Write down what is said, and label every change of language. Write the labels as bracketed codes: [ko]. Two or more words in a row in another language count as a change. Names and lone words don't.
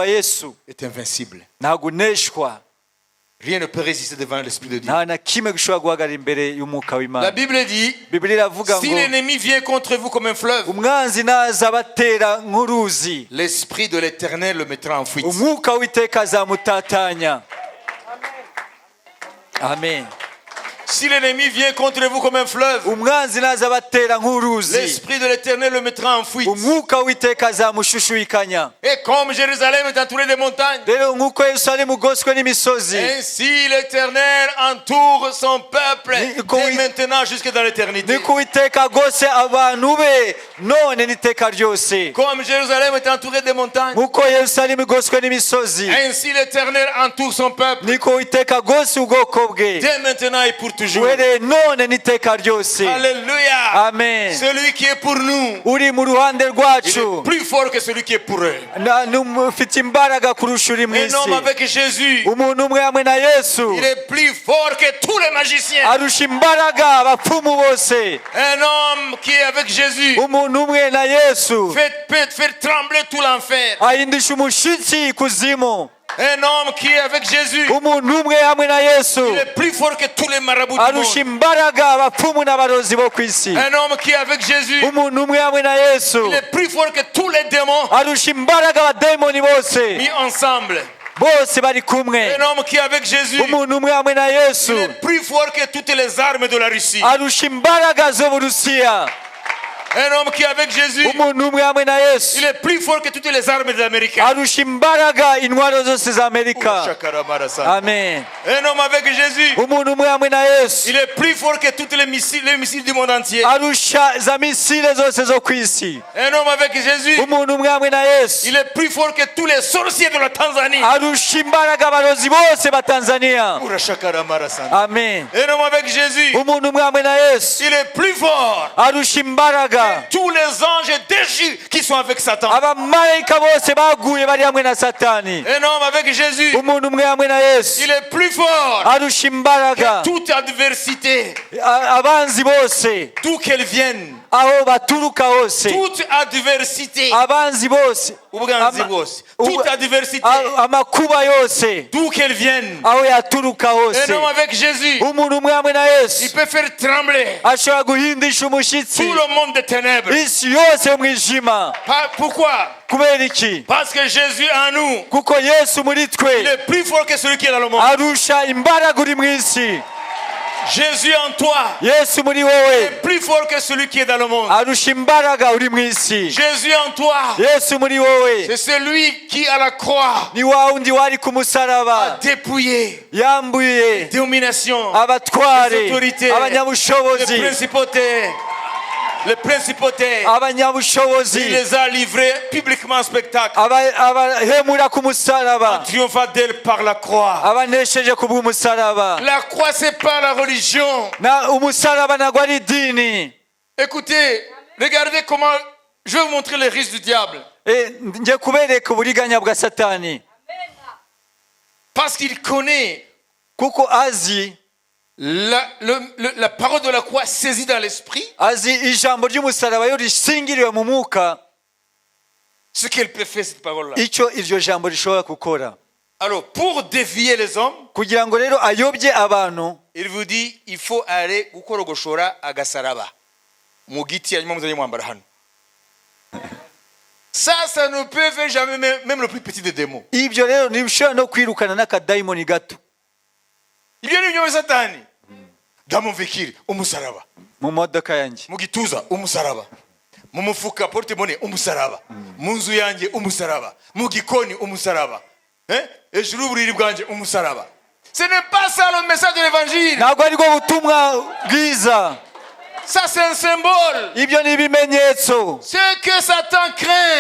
[rw] umwuka wa Yesu [fr] est invincible. [rw] ntabwo uneshwa. [fr] Rien ne peut résister devant l'Esprit de Dieu. [rw] nta na kimwe gishobora guhagarara imbere y'umwuka [fr] La [rw] w'Imana. [fr] Bible dit, [rw] Bibiliya iravuga [fr] si [rw] ngo [fr] l'ennemi vient contre vous comme un fleuve, [rw] umwanzi naza abatera nk'uruzi, [fr] l'Esprit de l'Éternel le mettra en fuite. [rw] umwuka w'iteka azamutatanya. Amen. [fr] Si l'ennemi vient contre vous comme un fleuve, [rw] umwanzi naza abatera nk'uruzi, [fr] l'Esprit de l'Éternel le mettra en fuite. [rw] umwuka w'iteka azamushushubikanya. [fr] Et comme Jérusalem est entourée de montagnes, [rw] rero nk'uko yerusalemu ugoswe n'imisozi, [fr] ainsi l'Éternel entoure son peuple dès maintenant jusque dans l'éternité. [rw] niko uwiteka agose abantu be none n'iteka ryose. [fr] Comme Jérusalem est entourée de montagnes, [rw] nk'uko yerusalemu igoswe n'imisozi, [fr] ainsi l'Éternel entoure son peuple [rw] niko uwiteka agose ubwoko bwe [fr] dès maintenant et pour toujours. [rw] uhereye none n'iteka ryose. [fr] Alléluia. Amen. Celui qui est pour nous, [rw] uri mu ruhande [fr] il [rw] rwacu [fr] est plus fort que celui qui est pour eux. [rw] ufite imbaraga kurusha uri mu [fr] Un homme [rw] isi. [fr] avec Jésus, [rw] umuntu umwe hamwe na yesu [fr] il est plus fort que tous les magiciens. [rw] arusha imbaraga abapfumu bose. [fr] Un homme qui est avec Jésus [rw] umuntu umwe na yesu [fr] peut faire trembler tout l'enfer. [rw] ahindisha umushitsi ikuzimu. [fr] Un homme qui est avec Jésus, [rw] umuntu umwe hamwe na yesu [fr] il est plus fort que tous les marabouts du [rw] arusha [fr] monde. [rw] imbaraga abapfumu n'abarozi bo ku isi. [fr] Un homme qui est avec Jésus, [rw] umuntu umwe hamwe na yesu [fr] il est plus fort que tous les démons [rw] arusha imbaraga abadayimoni bose [fr] mis ensemble. [rw] bose bari kumwe. [fr] Un homme qui est avec Jésus, [rw] umuntu umwe hamwe na yesu [fr] il est plus fort que toutes les armes de la Russie. [rw] arusha imbaraga zo mu Rusiya. [fr] Un homme qui est avec Jésus, [rw] umuntu umwe hamwe na yesu [fr] il est plus fort que toutes les armes des Américains. [rw] arusha imbaraga intwaro zose za Amerika. Amen. [fr] Un homme avec Jésus, [rw] umuntu umwe hamwe na yesu [fr] il est plus fort que tous les missiles du monde entier. [rw] arusha za misile zose zo ku isi. [fr] Un homme avec Jésus, [rw] umuntu umwe hamwe na yesu [fr] il est plus fort que tous les sorciers de la Tanzanie. [rw] arusha imbaraga abarozi bose ba Tanzania. Amen. [fr] Un homme avec Jésus, [rw] umuntu umwe hamwe na yesu [fr] il est plus fort [rw] arusha imbaraga [fr] que tous les anges déchus qui sont avec Satan. [rw] abamarayika bose baguye bari hamwe na Satani. [fr] Un homme avec Jésus, [rw] umuntu umwe hamwe na yesu [fr] il est plus fort [rw] arusha imbaraga [fr] que toute adversité, [rw] abanzi bose [fr] d'où qu'elle vienne. [rw] aho baturuka hose. [fr] Toute adversité, [rw] abanzi bose ubuganzi bwose, [fr] toute adversité, [rw] amakuba yose [fr] d'où qu'elle vienne. [rw] aho yaturuka hose. [fr] Un homme avec Jésus, [rw] umuntu umwe hamwe na [fr] il [rw] yesu [fr] peut faire trembler [rw] ashobora guhindisha umushitsi [fr] tout le monde des ténèbres. [rw] isi yose y'umwijima. [fr] Pourquoi? [rw] kubera iki? [fr] Parce que Jésus en nous, [rw] kuko yesu muri [fr] il [rw] twe [fr] est plus fort que celui qui est dans le monde. [rw] arusha imbaraga uri mu isi. [fr] Jésus en toi [rw] yesu muri wowe [fr] est plus fort que celui qui est dans le monde. [rw] arusha imbaraga uri mu isi. [fr] Jésus en toi, [rw] yesu muri wowe [fr] c'est celui qui à la croix [rw] ni wa wundi wari ku [fr] a [rw] musaraba [fr] dépouillé [rw] yambuye [fr] domination, [rw] abatware [fr] les autorités, les [rw] abanyabushobozi [fr] principautés. Les principautés, il [rw] abanyabushobozi [fr] les a livrés publiquement en spectacle, [rw] abahemura ku musaraba [fr] triomphant d'elle par la croix. [rw] abanesheje ku bw'umusaraba. [fr] La croix, c'est pas la religion. [rw] na umusaraba ntabwo ari idini. [fr] Écoutez, regardez comment. Je vais vous montrer les risques du diable. [rw] njye kubereka uburiganya bwa Satani [fr] Parce qu'il connaît [rw] kuko azi [fr] la parole de la croix saisie dans l'esprit, [rw] azi ijambo ry'umusaraba iyo risingiriwe mu mwuka [fr] ce qu'elle peut faire, cette parole-là. [rw] icyo iryo jambo rishobora gukora. [fr] Alors, pour dévier les hommes, [rw] kugira ngo rero ayobye abantu, [fr] il vous dit, il faut aller [rw] gukorogoshora agasaraba mu giti hanyuma muzanye mwambara hano. [fr] Ça ne peut faire jamais même le plus petit des démons. [rw] ibyo rero ntibishobora no kwirukana n'akadayimoni gato. Ibyo ni ibyo Satani. [fr] Dans mon véhicule, [rw] umusaraba. mu modoka yanjye, Mu gituza, umusaraba. Mu mufuka porte-monnaie, umusaraba. Mu nzu yanjye, umusaraba. Mu gikoni, umusaraba. Ejuru uburiri bwanjye, umusaraba. [fr] Ce n'est pas ça le message de l'évangile. [rw] ntabwo ari bwo butumwa bwiza. [fr] Ça c'est un symbole. [rw] ibyo ni ibimenyetso. [fr] Ce que Satan craint,